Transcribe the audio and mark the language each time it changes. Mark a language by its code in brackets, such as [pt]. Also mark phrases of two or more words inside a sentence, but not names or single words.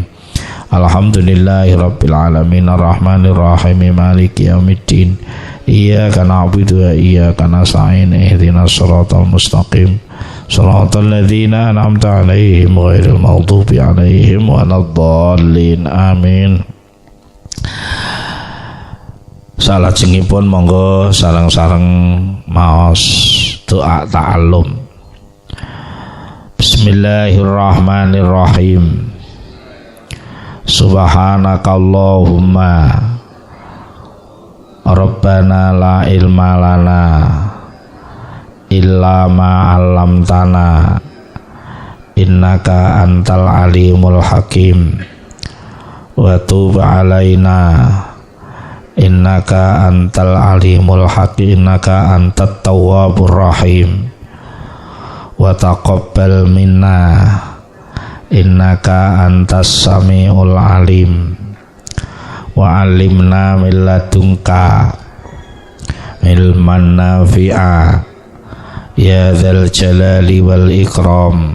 [ar] الحمد لله رب العالمين الرحمن الرحيم مالك يوم الدين إياك نعبد وإياك نستعين اهدنا الصراط المستقيم صراط الذين أنعمت عليهم غير المغضوب عليهم ولا الضالين آمين. [jv] Salajengipun monggo sareng-sareng maos doa ta'allum. [ar] بسم الله الرحمن الرحيم. سبحانك اللهم ربنا لا علم لنا إلا ما علمتنا إنك أنت العليم الحكيم وتب علينا إنك أنت العليم الحكيم إنك أنت التواب الرحيم وتقبل منا إنك أنت السميع العليم وعلمنا من لدنك علما نافعا يا ذا الجلال والإكرام.